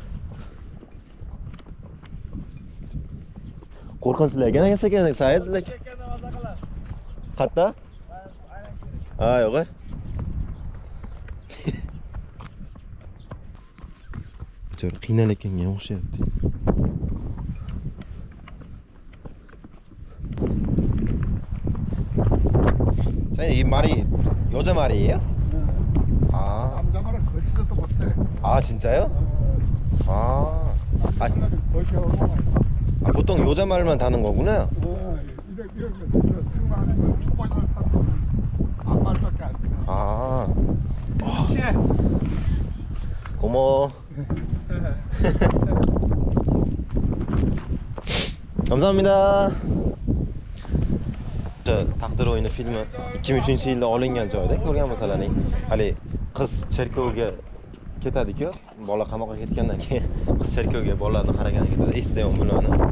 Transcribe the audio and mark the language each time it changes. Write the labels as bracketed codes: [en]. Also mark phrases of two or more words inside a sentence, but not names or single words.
[uz] Qo'rqinchlagan ekan Said. Qatta? Ha, yo'q. Bichora qiynalganga o'xshayapti. [ko] 이 말이 여자 말이에요? 남자 말은 거치지도 못해. 아 진짜요? 보통 여자 말만 다는 거구나. 이렇게 승마하는 건 초보자를 타는 안 말밖에 안 돼. 고마워. 감사합니다. [uz] Taqdir o'yini filmi 2003-yilda olingan joyda ko'rgan bo'lsalaring, hali qiz cherkovga ketadi-ku, bola qamoqqa ketgandan keyin qiz cherkovga bolalarni qaragani ketadi. Eslayman buni.